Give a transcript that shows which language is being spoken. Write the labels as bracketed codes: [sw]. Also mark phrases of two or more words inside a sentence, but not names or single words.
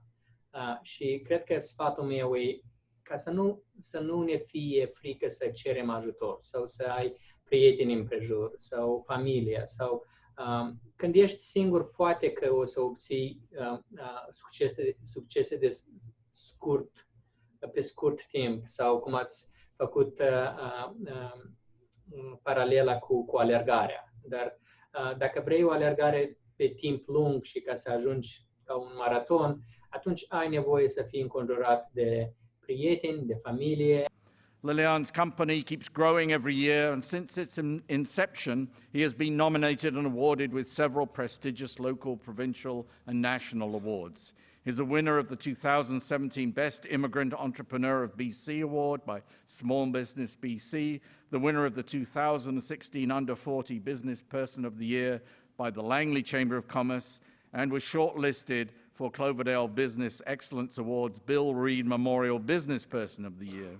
[ro] Și cred că sfatul meu e ca să nu ne fie frică să cerem ajutor sau să ai prieteni împrejur sau familie sau când ești singur, poate că o să obții succese pe scurt timp sau cum ați făcut paralela cu alergarea. Dar dacă vrei o alergare pe timp lung și ca să ajungi ca un maraton, atunci ai nevoie să fii înconjurat de prieteni, de familie. [en] Lilian's company keeps growing every year, and since its inception, he has been nominated and awarded with several prestigious local, provincial, and national awards. He's a winner of the 2017 Best Immigrant Entrepreneur of BC Award by Small Business BC, the winner of the 2016 Under 40 Business Person of the Year by the Langley Chamber of Commerce, and was shortlisted for Cloverdale Business Excellence Awards Bill Reid Memorial Business Person of the Year.